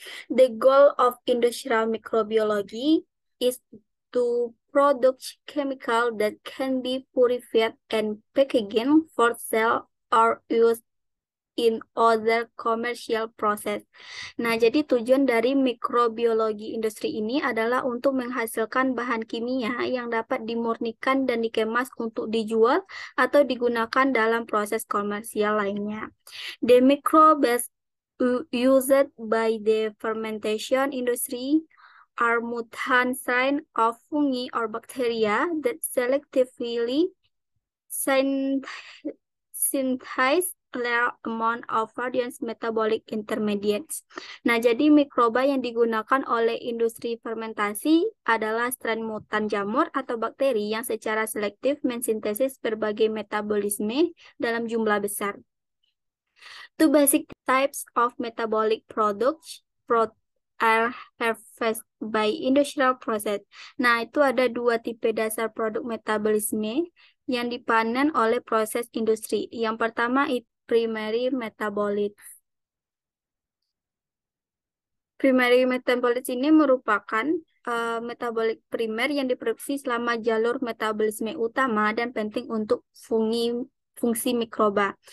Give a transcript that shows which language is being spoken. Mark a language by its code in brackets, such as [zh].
[en] The goal of industrial microbiology is to produce chemical that can be purified and packaging for sale or use in other commercial process. [id] Nah, jadi tujuan dari mikrobiologi industri ini adalah untuk menghasilkan bahan kimia yang dapat dimurnikan dan dikemas untuk dijual atau digunakan dalam proses komersial lainnya. [en] The microbes used by the fermentation industry are mutant strains of fungi or bacteria that selectively synthesize large amount of various metabolic intermediates. [id] Nah, jadi mikroba yang digunakan oleh industri fermentasi adalah strain mutan jamur atau bakteri yang secara selektif mensintesis berbagai metabolisme dalam jumlah besar. [en] Two basic types of metabolic products are harvested by industrial process. [id] Nah, itu ada dua tipe dasar produk metabolisme yang dipanen oleh proses industri. Yang pertama itu primary metabolites. Primary metabolites ini merupakan metabolik primer yang diproduksi selama jalur metabolisme utama dan penting untuk fungsi mikroba.